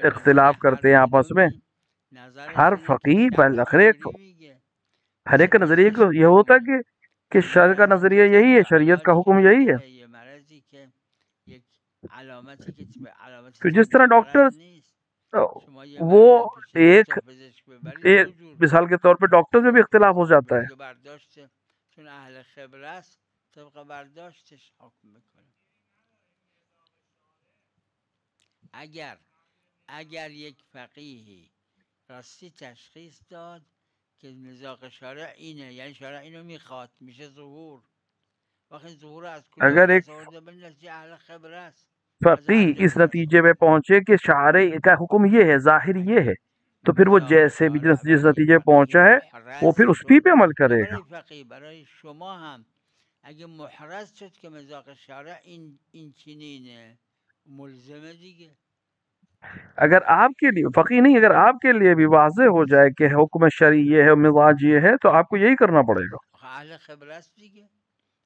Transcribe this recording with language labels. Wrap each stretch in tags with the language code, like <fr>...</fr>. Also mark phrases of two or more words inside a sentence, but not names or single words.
<ur>اختلاف کرتے ہیں آپس میں، ہر فقیہ ہر ایک کا نظریہ یہ ہوتا ہے کہ شرع کا نظریہ یہی ہے، شریعت کا حکم یہی ہے. تو جس طرح ڈاکٹر وہ ایک مثال کے طور پہ ڈاکٹر میں بھی اختلاف ہو جاتا ہے.</ur> <fa>چون اهل خبره است طبق برداشتش حکم میکنه. اگر یک فقیهی راستی تشخیص داد که مذاق شارع اینه، یعنی شارع اینو میخواد، میشه ظهور. وقتی ظهور از کجا</fa> <ur>اگر ایک</ur> <fa>آورده به نتیجه اهل خبره است،</fa> <ur>فقیہ اس نتیجے پہ پہنچے کہ شارع کا حکم یہ ہے، ظاہر یہ ہے، تو پھر وہ جیسے بھی جس نتیجے پہنچا ہے وہ پھر اس پہ عمل کرے گا.</ur> <fa>برای شما هم اگه محرز شد که مذاق شارع این چنینه ملزمه دیگه.</fa> <ur>اگر آپ کے لیے فقیہ نہیں، اگر آپ کے لیے بھی واضح ہو جائے کہ حکم شرعی یہ ہے، مزاج یہ ہے، تو آپ کو یہی کرنا پڑے گا.</ur> <fa>اهل خبره است دیگه.</fa>